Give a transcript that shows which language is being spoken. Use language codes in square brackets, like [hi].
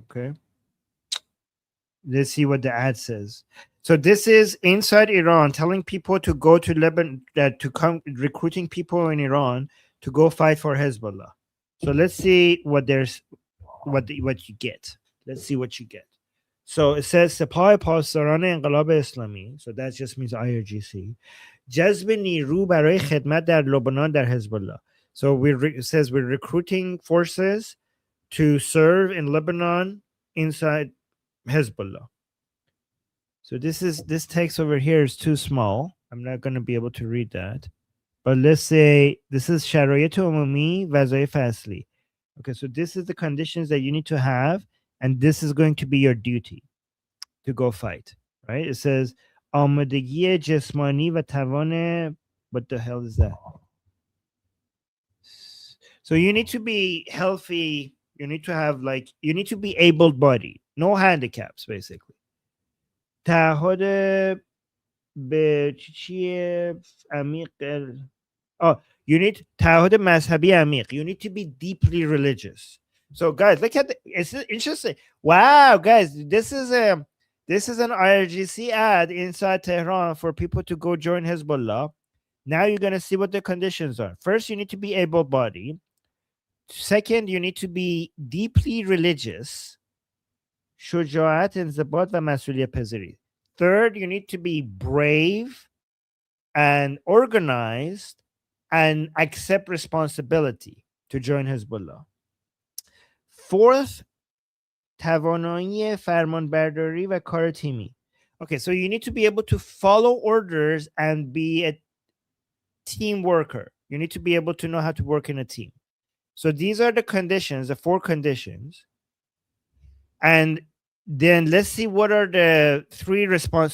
[en] Okay, let's see what the ad says. So this is inside Iran, telling people to go to Lebanon, to come, recruiting people in Iran to go fight for Hezbollah. So let's see what you get. Let's see what you get. So it says [fa] سپاه پاسداران انقلاب اسلامی. [en] So that just means IRGC. [fa] جذب نیرو برای خدمت در لبنان در حزب الله. [en] So it says we're recruiting forces to serve in Lebanon inside Hezbollah. So this text over here is too small. I'm not going to be able to read that. But let's say this is [fa] شرایط عمومی وظایف اصلی. [en] Okay, so this is the conditions that you need to have, and this is going to be your duty to go fight, right? [fa] It says آمادگی جسمانی و توان. [en] What the hell is that? So you need to be healthy. You need to have you need to be able-bodied, no handicaps, basically. [fa] تعهد به چیه عمیق. [en] Oh, you need [fa] تعهد مذهبی عمیق. [en] You need to be deeply religious. So guys, look at it's interesting. Wow, guys, this is an IRGC ad inside Tehran for people to go join Hezbollah. Now you're going to see what the conditions are. First, you need to be able-bodied. Second, you need to be deeply religious. [fa] شجاعت انضباط و مسئولیت پذیری. [en] Third, you need to be brave and organized and accept responsibility to join Hezbollah. Fourth, [fa] توانایی فرمانبرداری و کار تیمی. [en] Okay, so you need to be able to follow orders and be a team worker. You need to be able to know how to work in a team. So these are the conditions, the 4 conditions. And then let's see what are the 3 response.